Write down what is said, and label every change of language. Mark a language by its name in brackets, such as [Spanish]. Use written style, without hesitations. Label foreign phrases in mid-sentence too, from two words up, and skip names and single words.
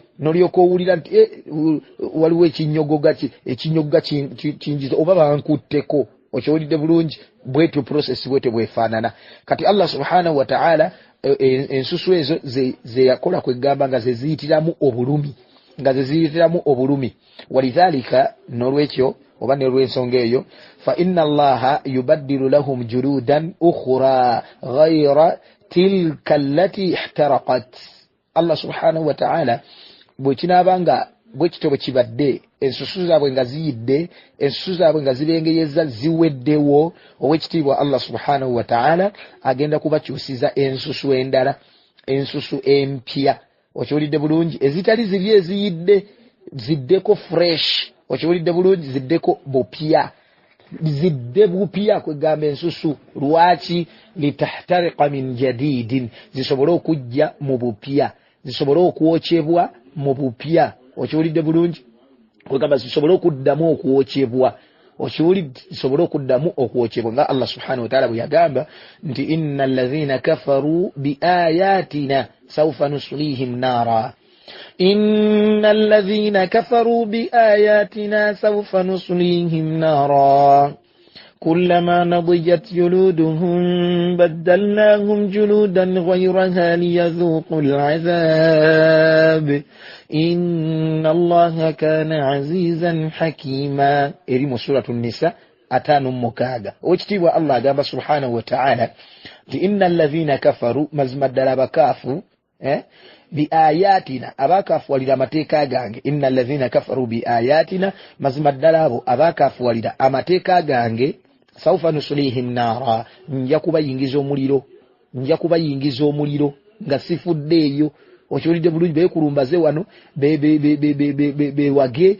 [Ganda] N'olyoka owulira nti waliwo ekinyogoga kinjiza oba bankutteko. Okiwulidde bulungi, bwetyo process bwetyo bwefaanana. Kati Allah [Arabic] سبحانه وتعالى [Ganda] ensusu ezo ze yakola kwegamba nga zeziyitiramu obulumi walidhalika nolwekyo oba nelw'ensonga eyo [Arabic] فإن الله يبدل لهم جلودا أخرى غير تلك التي احترقت. [Ganda] Allah [Arabic] سبحانه وتعالى [Ganda] bwekinabanga bwekito bwekibadde ensusu zaabwe nga ziyidde, ensusu zaabwe nga zibengeyeza ziweddewo, owekitiibwa Allah [Arabic] سبحانه وتعالى [Ganda] agenda kubakyusiza ensusu endala, ensusu empya. Okiwulidde bulungi, ezitali ziri eziyidde ziddeko fresh. Okiwulidde bulungi, ziddeko bupya, zidde bupya kwegamba ensusu. Lwaki? [Arabic] لتحترق من جديد, [Ganda] zisobole okujja mu bupya, zisobole okwokyebwa mu bupya. Okiwulidde bulungi, kwegamba zisobole okuddamu okwokyebwa. Okiwulidde, zisobole okuddamu okwokyebwa nga Allah [Arabic] سبحانه وتعالى [Ganda] bwe yagamba nti [Arabic] إن الذين كفروا بآياتنا سوف نصليهم نارا. إن الذين كفروا بآياتنا سوف نصليهم نارا كلما نضجت جلودهم بدلناهم جلودا غيرها ليذوقوا العذاب إن الله كان عزيزا حكيما. [Ganda] Eri mu suratu Nisa 5:6. Owekitiibwa Allah agamba [Arabic] سبحانه وتعالى [Ganda] nti [Arabic] إن الذين كفروا, [Ganda] mazima ddala abakaafu biayatina, abakafuwalira amateeka gange. [Arabic] إن الذين كفروا بآياتنا, [Ganda] mazima ddala abo abakafuwalira amateeka gange. [Arabic] سوف نصليهم نارا, [Ganda] nja kubayingiza omuliro nga sifuddeeyo. Okiwulidde bulungi, beekulumbaze wano bewage.